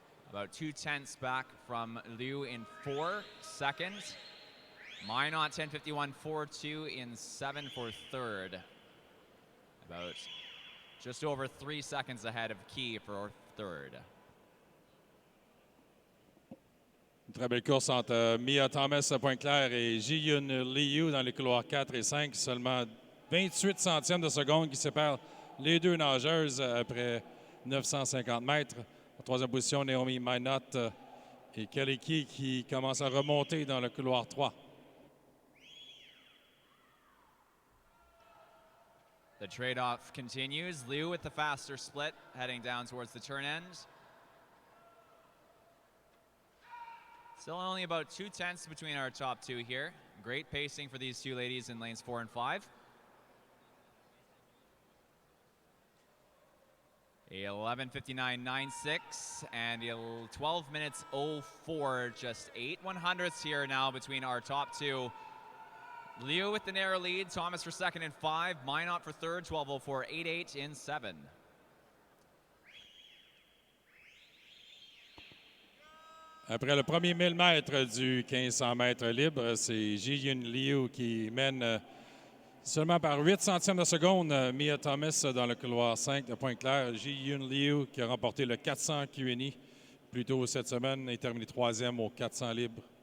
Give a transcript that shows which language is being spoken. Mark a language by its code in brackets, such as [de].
[en] About 2/10ths back from Liu in 4 seconds. Minot 10:51.42 in 7 for 3rd. About just over 3 seconds ahead of Key for 3rd. [fr] Une très belle course entre Mia Thomas à Pointe-Claire et Ji-Yun Liu dans les couloirs 4 et 5. Seulement 28 centièmes de seconde qui séparent les deux nageuses après 950 mètres. En 3e position, Naomi Minot et Kelly Key qui commencent à remonter dans le couloir 3. [en] The trade-off continues. Liu with the faster split, heading down towards the turn end. Still only about 2/10ths between our top two here. Great pacing for these two ladies in lanes 4 and 5. 11:59.96 and 12 minutes 04, just 8/100ths here now between our top two. Liu with the narrow lead, Thomas for 2nd and 5, Minot for 3rd, 12:04.88 in 7. [fr] Après le premier 1000 mètres du 1500 mètres libre, c'est Ji-Yun Liu qui mène seulement par 8 centièmes de seconde. Mia Thomas dans le couloir 5 de Pointe-Claire. Ji-Yun Liu qui a remporté le 400 QNI plus tôt cette semaine et terminé 3e au 400 libre.